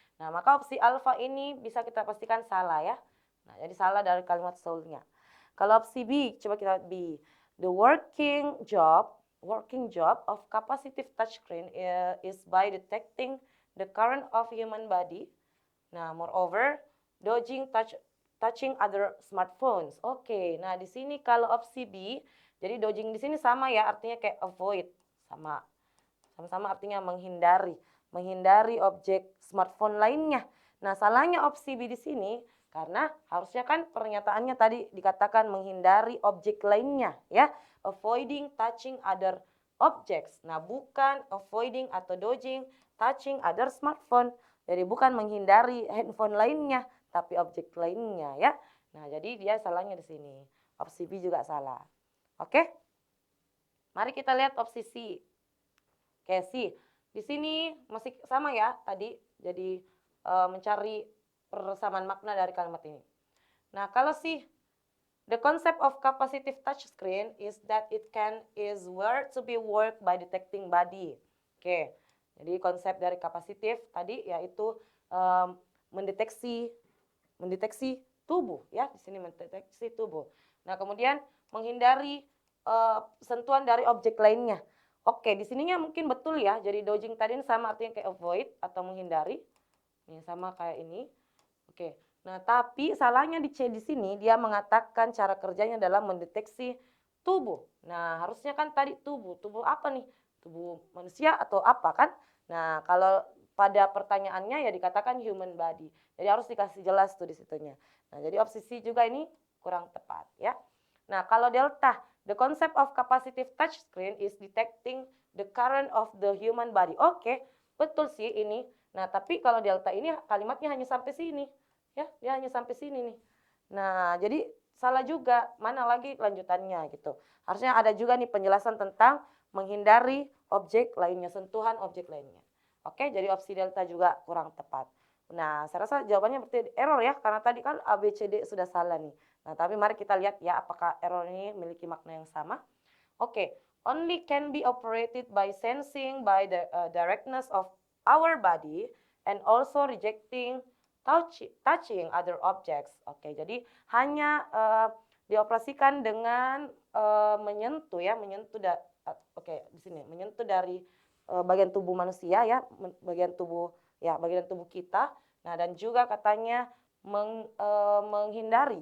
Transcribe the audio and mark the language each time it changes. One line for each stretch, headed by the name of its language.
Indonesian: Nah, maka opsi alpha ini bisa kita pastikan salah ya. Nah, jadi salah dari kalimat soul-nya. Kalau opsi B, coba kita lihat B.
English: The working job of capacitive touchscreen is by detecting the current of human body. Nah, moreover, touching other smartphones.
Indonesian: Oke, nah di sini kalau opsi B, jadi dodging di sini sama ya, artinya kayak avoid, sama-sama artinya menghindari objek smartphone lainnya. Nah, salahnya opsi B di sini karena harusnya kan pernyataannya tadi dikatakan menghindari objek lainnya ya,
English: avoiding touching other objects.
Indonesian: Nah, bukan
English: avoiding atau dodging touching other smartphone.
Indonesian: Jadi bukan menghindari handphone lainnya, tapi objek lainnya ya. Nah, jadi dia salahnya di sini. Opsi B juga salah. Oke? Mari kita lihat opsi C. Oke, C. Di sini masih sama ya tadi. Jadi mencari persamaan makna dari kalimat ini. Nah, kalau C,
English: the concept of capacitive touchscreen is that it is where to be worked by detecting body.
Indonesian: Oke. Jadi konsep dari kapasitif tadi yaitu mendeteksi tubuh ya, di sini mendeteksi tubuh. Nah, kemudian menghindari sentuhan dari objek lainnya. Oke, di sininya mungkin betul ya. Jadi dodging tadi sama artinya kayak avoid atau menghindari. Ini sama kayak ini. Oke. Nah, tapi salahnya di C di sini dia mengatakan cara kerjanya adalah mendeteksi tubuh. Nah, harusnya kan tadi tubuh. Tubuh apa nih? Tubuh manusia atau apa kan? Nah, kalau pada pertanyaannya ya dikatakan
English: human body.
Indonesian: Jadi harus dikasih jelas tuh di situnya. Nah, jadi opsi C juga ini kurang tepat ya. Nah, kalau delta,
English: the concept of capacitive touchscreen is detecting the current of the human body.
Indonesian: Oke, betul sih ini. Nah, tapi kalau delta ini kalimatnya hanya sampai sini. Ya, dia hanya sampai sini nih. Nah, jadi salah juga. Mana lagi lanjutannya gitu. Harusnya ada juga nih penjelasan tentang menghindari objek lainnya, sentuhan objek lainnya. Oke, jadi opsi delta juga kurang tepat. Nah, saya rasa jawabannya berarti error ya, karena tadi kan A, B, C, D sudah salah nih. Nah, tapi mari kita lihat ya apakah error ini memiliki makna yang sama.
English: Oke, only can be operated by sensing by the directness of our body and also rejecting touching other objects.
Indonesian: Oke, jadi hanya dioperasikan dengan menyentuh ya, menyentuh di sini menyentuh dari bagian tubuh manusia ya, bagian tubuh kita. Nah, dan juga katanya menghindari.